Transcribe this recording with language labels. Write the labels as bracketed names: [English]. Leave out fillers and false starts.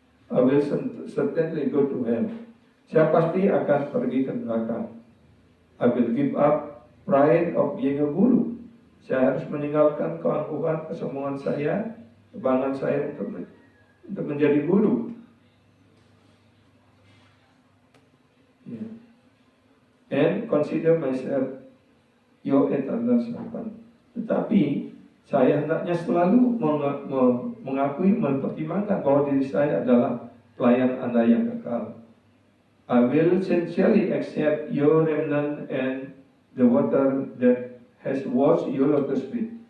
[English] I will certainly go to hell. [Indonesian] Saya pasti akan pergi ke neraka. [English] I will give up pride of being a guru. [Indonesian] Saya harus meninggalkan keangkuhan, kesombongan saya, kebanggaan saya untuk menjadi guru. [English] Yeah. And consider myself your eternal servant. [Indonesian] Tetapi saya hendaknya selalu mengakui, mempertimbangkan bahwa diri saya adalah pelayan Anda yang kekal. [English] I will sincerely accept your remnant and the water that has washed your lotus feet.